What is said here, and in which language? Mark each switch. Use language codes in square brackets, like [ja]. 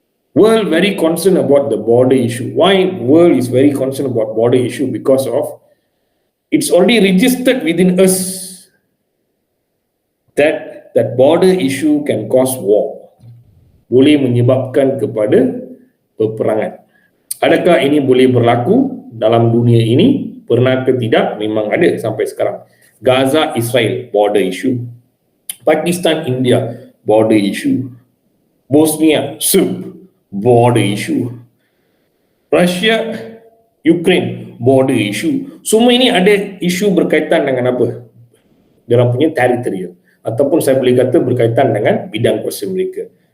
[en] World very concerned about the border issue. Why world is very concerned about border issue? Because of it's already registered within us that border issue can cause war. [ms] Boleh menyebabkan kepada peperangan. Adakah ini boleh berlaku dalam dunia ini? Pernah ke tidak? Memang ada sampai sekarang. [en] Gaza, Israel, border issue. Pakistan, India, border issue. Bosnia, Serb, border issue. Russia, Ukraine, border issue. [ms] Semua ini ada isu berkaitan dengan apa? Dalam punya teritorial. Ataupun saya boleh kata berkaitan dengan bidang kuasa mereka.